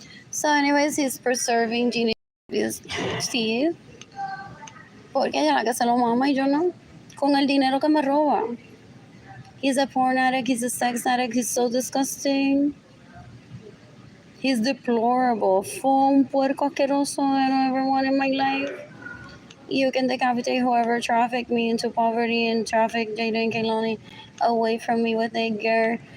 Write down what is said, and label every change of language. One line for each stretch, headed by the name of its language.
English: So anyways, he's preserving Gina's teeth.
Spanish: Porque ella la que se lo mama y yo no. Con el dinero que me roba.
English: He's a porn addict, he's a sex addict, he's so disgusting. He's deplorable.
Spanish: Fue un puerco asqueroso
English: I don't ever want in my life. You can decapitate whoever trafficked me into poverty and trafficked Jaden Kaylani away from me with a girl.